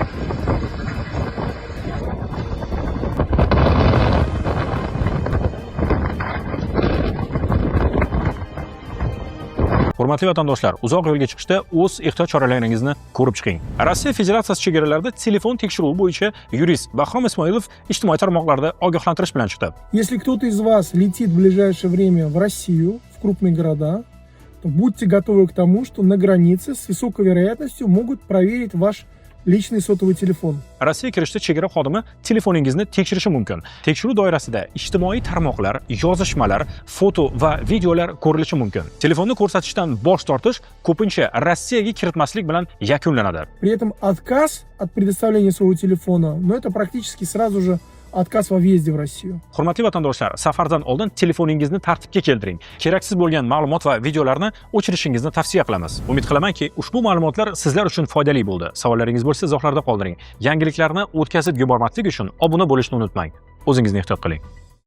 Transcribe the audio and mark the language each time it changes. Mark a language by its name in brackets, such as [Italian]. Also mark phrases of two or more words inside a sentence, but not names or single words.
[Uzbek] Hurmatli vatandoshlar, uzoq yo'lga chiqishda o'z ehtiyot choralaringizni ko'rib chiqing. Rossiya Federatsiyasi chegaralarida telefon tekshiruvi bo'yicha yurist Bahrom Ismoilov ijtimoiy tarmoqlarda ogohlantirish bilan chiqdi. [Russian] Если кто-то из вас летит в ближайшее время в Россию, в крупные города, то будьте готовы к тому, что на границе с высокой вероятностью могут проверить ваш личный сотовый телефон. [Uzbek] Rossiya kirishda chegara xodimi telefoningizni tekshirishi mumkin. Tekshiruv doirasida ijtimoiy tarmoqlar, yozishmalar, foto va videolar ko'rilishi mumkin. Telefonni ko'rsatishdan bosh tortish ko'pincha Rossiyaga kiritmaslik bilan yakunlanadi. [Russian] При этом отказ от предоставления своего телефона, но это практически сразу же отказ во въезде в Россию. [Uzbek] Hurmatli vatandoshlar, safardan oldin telefoningizni tartibga keltiring. Keraksiz bo'lgan ma'lumot va videolarni o'chirishingizni tavsiya qilamiz. Umid qilamanki, ushbu ma'lumotlar sizlar uchun foydali bo'ldi. Savollaringiz bo'lsa, izohlarda qoldiring. Yangiliklarni o'tkazib yubormaslik uchun obuna bo'lishni unutmang. O'zingizni ehtiyot qiling.